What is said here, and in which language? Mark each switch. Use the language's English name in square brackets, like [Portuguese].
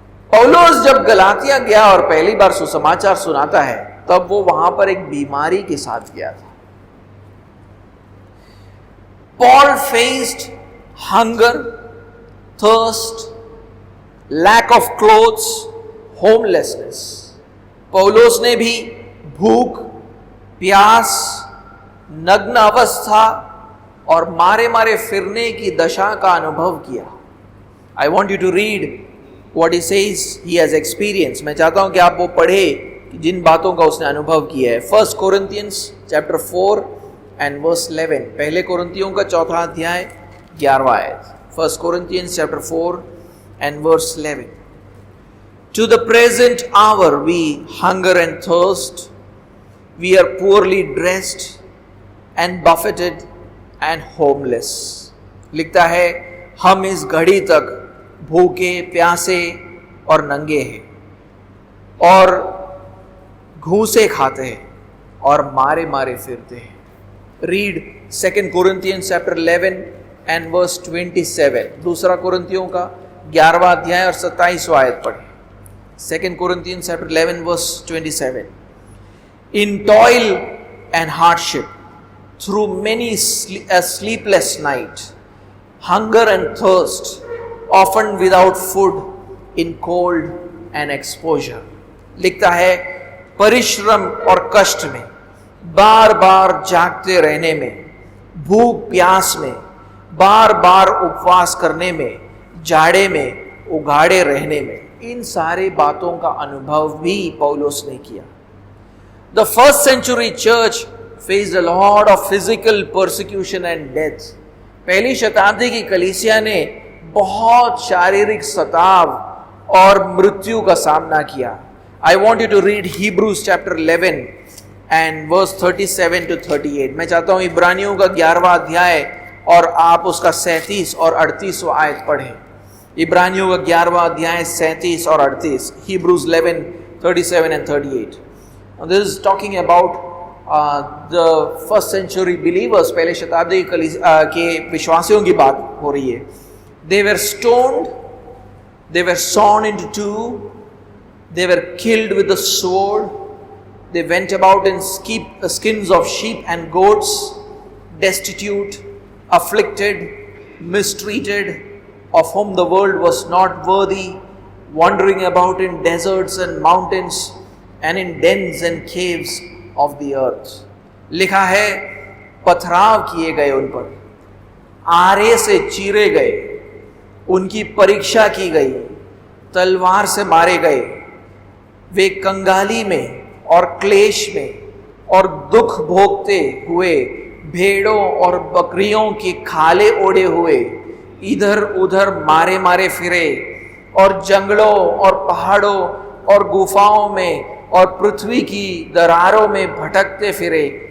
[Hindi] पौलुस जब गलातिया गया और पहली बार सुसमाचार सुनाता है, तब वो वहां पर एक बीमारी के साथ गया था. [English] Paul faced hunger, thirst, lack of clothes, homelessness. [Hindi] पौलुस ने भी भूख, प्यास, नग्न अवस्था और मारे मारे फिरने की दशा का अनुभव किया. [English] I want you to read what he says he has experienced. [Hindi] मैं चाहता हूं कि आप वो पढ़े जिन बातों का उसने अनुभव किया है. [English] 1 Corinthians chapter 4 and verse 11. [Hindi] पहले कोरिन्थियों का 4 अध्याय 11वां आयत. [English] 1 Corinthians chapter 4 and verse 11. To the present hour we hunger and thirst, we are poorly dressed and buffeted and homeless. [Hindi] लिखता है, हम इस घड़ी तक भूखे, प्यासे और नंगे हैं और घूसे खाते हैं और मारे मारे फिरते हैं. [English] Read 2 Corinthians chapter 11 and verse 27. [Hindi] दूसरा कोरिन्थियों का 11वां अध्याय और 27वां आयत पढ़ें. [English] 2 Corinthians chapter 11 verse 27. In toil and hardship, through many a sleepless night, hunger and thirst, often without food, in cold and exposure. [Hindi] लिखता है, परिश्रम और कष्ट में, बार बार जागते रहने में, भूख प्यास में, बार बार उपवास करने में, जाड़े में, उघाड़े रहने में, इन सारे बातों का अनुभव भी पौलुस ने किया. [English] The first century church faced a lot of physical persecution and death. [Hindi] पहली शताब्दी की कलीसिया ने बहुत शारीरिक सताव और मृत्यु का सामना किया. [English] I want you to read Hebrews chapter 11 and verse 37 to 38. [Hindi] मैं चाहता हूं इब्रानियों का 11वां अध्याय और आप उसका 37 और 38वां आयत पढ़ें. इब्रानियों का 11वां अध्याय 37 और 38. [English] Hebrews 11, 37 and 38. Now this is talking about the first century believers. [Hindi] पहले शताब्दी के विश्वासियों की बात हो रही है. [English] They were stoned, they were sawn into two, they were killed with the sword. They went about in skins of sheep and goats, destitute, afflicted, mistreated, of whom the world was not worthy, wandering about in deserts and mountains and in dens and caves of the earth. [Hindi] लिखा है, पथराव किए गए उन पर, आरे से चीरे गए, उनकी परीक्षा की गई, तलवार से मारे गए, वे कंगाली में और क्लेश में और दुख भोगते हुए, भेड़ों और बकरियों की खाले ओढ़े हुए, इधर उधर मारे मारे फिरे और जंगलों और पहाड़ों और गुफाओं में और पृथ्वी की दरारों में भटकते फिरे.